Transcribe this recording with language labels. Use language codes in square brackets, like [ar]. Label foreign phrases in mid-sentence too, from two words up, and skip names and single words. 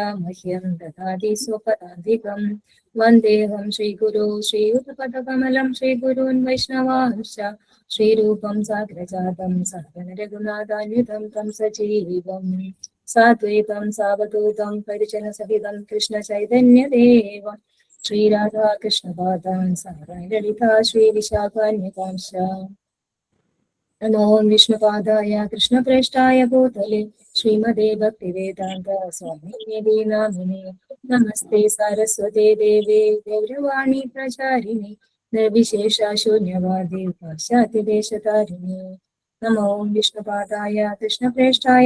[sa] മഹ്യം ദദാതി സ്വപദാധികം വന്ദേഹം ശ്രീഗുരു ശ്രീയുതപദകമലം ശ്രീഗുരുൻ വൈഷ്ണവാംശ ശ്രീരൂപം സാഗ്രജാതം സഹഗണ രഘുനാഥാന്വിതം തം സജീവം സാദ്വൈതം സാവധൂതം പരിജനസഹിതം കൃഷ്ണചൈതന്യദേവം ശ്രീരാധാകൃഷ്ണപാദാൻ സാരലളിതാ ശ്രീവിശാഖാന്യകാംശ. नमो विष्णुपादाय कृष्णप्रेष्ठाय भूतले श्रीमदे भक्तिवेदान्त स्वामिनिधि नामिने नमस्ते सारस्वते देवे गौरवाणी प्रचारिणे निर्विशेष शून्यवादी पाश्चात्यदेशतारिणे नमो विष्णुपादाय कृष्णप्रेष्ठाय